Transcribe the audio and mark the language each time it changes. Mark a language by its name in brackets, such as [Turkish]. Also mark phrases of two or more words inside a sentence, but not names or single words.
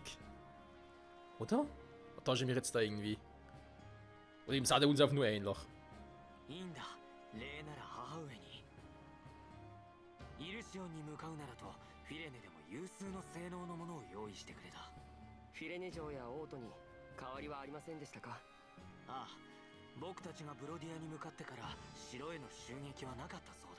[German] Oder? Oder täusche ich mich jetzt da irgendwie? Oder eben sah der uns auch nur ähnlich. [Japanese] いいんだ、礼なら母上に。イルシオンに向かうならとフィレネでも有数の性能のものを用意してくれた。フィレネ城やオートに変わりはありませんでしたか？ああ、僕たちがブロディアに向かってから城への襲撃はなかったそうだ。